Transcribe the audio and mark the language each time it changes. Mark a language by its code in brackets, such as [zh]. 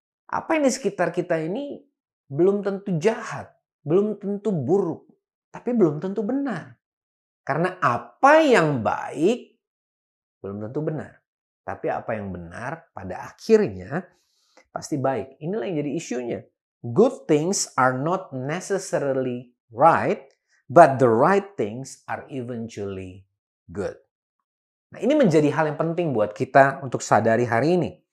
[id] Apa yang di sekitar kita ini belum tentu jahat. Belum tentu buruk, tapi belum tentu benar. Karena apa yang baik belum tentu benar. Tapi apa yang benar pada akhirnya pasti baik. Inilah yang jadi isunya. [en] good things are not necessarily right, but the right things are eventually good. [id] Nah, ini menjadi hal yang penting buat kita untuk sadari hari ini.